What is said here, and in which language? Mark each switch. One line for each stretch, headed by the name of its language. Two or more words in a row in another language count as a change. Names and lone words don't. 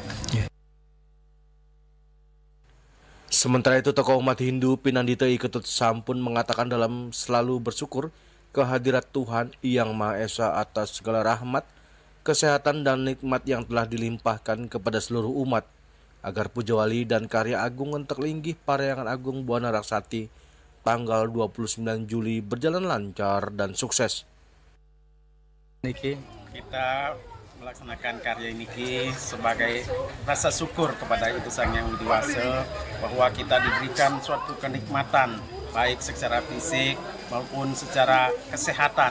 Indonesian: Sementara itu, tokoh umat Hindu Pinandita Iketut Sampun mengatakan dalam selalu bersyukur kehadirat Tuhan Yang Maha Esa atas segala rahmat, kesehatan dan nikmat yang telah dilimpahkan kepada seluruh umat, agar puja wali dan karya agung entek linggih Parahyangan Agung Buana Arsati tanggal 29 Juli berjalan lancar dan sukses. Kita melaksanakan karya ini sebagai rasa syukur kepada Itu Sang Yang Widi Wasa bahwa kita diberikan suatu kenikmatan baik secara fisik maupun secara kesehatan.